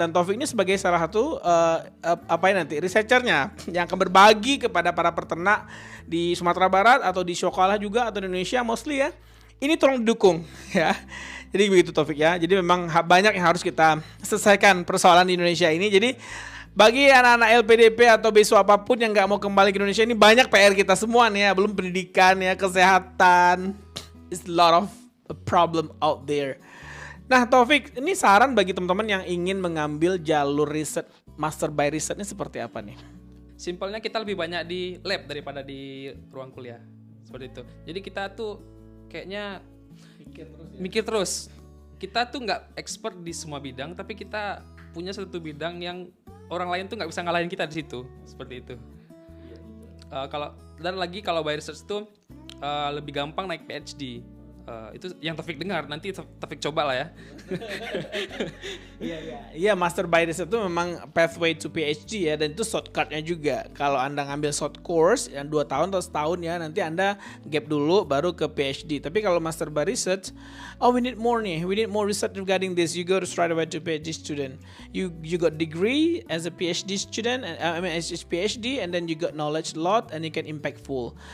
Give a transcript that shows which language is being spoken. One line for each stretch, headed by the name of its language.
Indonesian: Dan Taufik ini sebagai salah satu researchernya yang akan berbagi kepada para peternak di Sumatera Barat atau di Syakwala juga atau di Indonesia mostly ya. Ini tolong didukung ya. Jadi begitu Taufik ya. Jadi memang banyak yang harus kita selesaikan persoalan di Indonesia ini. Jadi bagi anak-anak LPDP atau beasiswa apapun yang nggak mau kembali ke Indonesia, ini banyak PR kita semua nih ya. Belum pendidikan ya, kesehatan.
English: It's a lot of problem out there.
Indonesian: Nah Taufik, ini saran bagi teman-teman yang ingin mengambil jalur riset, master by riset ini seperti apa nih? Simpelnya kita lebih banyak di lab daripada di ruang kuliah. Seperti itu. Jadi kita tuh kayaknya mikir terus. Kita tuh nggak expert di semua bidang, tapi kita punya satu bidang yang orang lain tuh nggak bisa ngalahin kita di situ. Seperti itu. Kalau by research tuh lebih gampang naik PhD. Itu yang Taufik dengar, nanti Taufik coba lah ya. Iya, master by research itu memang
English: pathway to PhD
Indonesian: ya, dan itu shortcutnya juga. Kalau Anda ngambil short course yang 2 tahun atau setahun ya, nanti Anda gap dulu baru ke PhD. Tapi kalau
English: master by research, we need more research regarding this. You go to straight away to PhD student. You got degree as a PhD student, as a PhD, and then you got knowledge a lot and you can impactful.